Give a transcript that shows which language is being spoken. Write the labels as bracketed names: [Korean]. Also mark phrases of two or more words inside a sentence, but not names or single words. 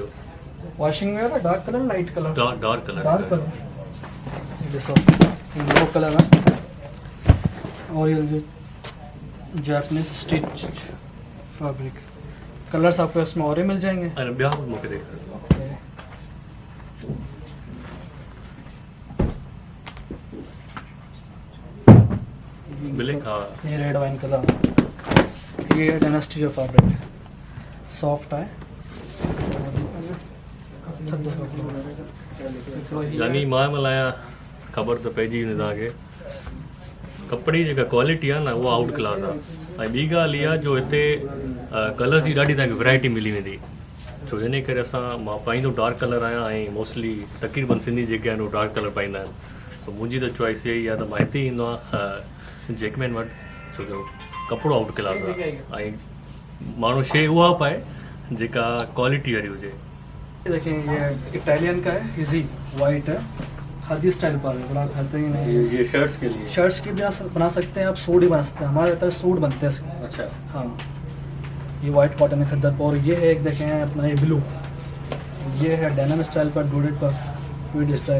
[Hindi] वॉशिंग में है [English] dark colour light colour dark colour [Hindi] ॾिसो [English] blue colour [Hindi] है और ये जो [English] Japanese stitch fabric colours [Hindi] आपको इसमें और ही मिल जाएंगे। [Sindhi] अरे ॿिया मूंखे ॾेखारिजो। ब्लैक हाँ [Hindi] ये [English] red wine colour, [Hindi] ये डायनेस्टी जो फैब्रिक है सॉफ्ट है। [Sindhi] यानी मां मल्हाया ख़बर त पइजी वेंदी तव्हांखे कपिड़े जी जेका क्वालिटी आहे न उहा [English] out class [Sindhi] आहे। ऐं ॿी ॻाल्हि इहा जो हिते कलर्स जी ॾाढी तव्हांखे वैरायटी मिली वेंदी, छो इन करे मां पाईंदो [English] dark colour [Sindhi] आहियां ऐं मोस्टली तक़रीबन सिंधी जेके आहिनि उहे [English] dark colour [Sindhi] पाईंदा आहिनि। सो मुंहिंजी त चॉइस इहा ई आहे त मां हिते ईंदो आहियां जैकमैन वटि, छो जो कपिड़ो [English] out class [Sindhi] आहे ऐं माण्हू शइ उहा पाए जेका क्वालिटी वारी हुजे। [Hindi] देखिए ये इटालियन का है, [English] easy white [Hindi] है, खादी स्टाइल पर है, बड़ा खाते ही नहीं। ये शर्ट्स के लिए, शर्ट्स की भी बना सकते हैं आप, सूट भी बना सकते हैं, हमारे तरह सूट बनते हैं इसके। अच्छा हाँ ये [English] white cotton [Hindi] है खद्दर पर, और ये है एक देखें अपना ये ब्लू, ये है [English] denim style [Hindi] पर, डोडेड पर [English] tweed style.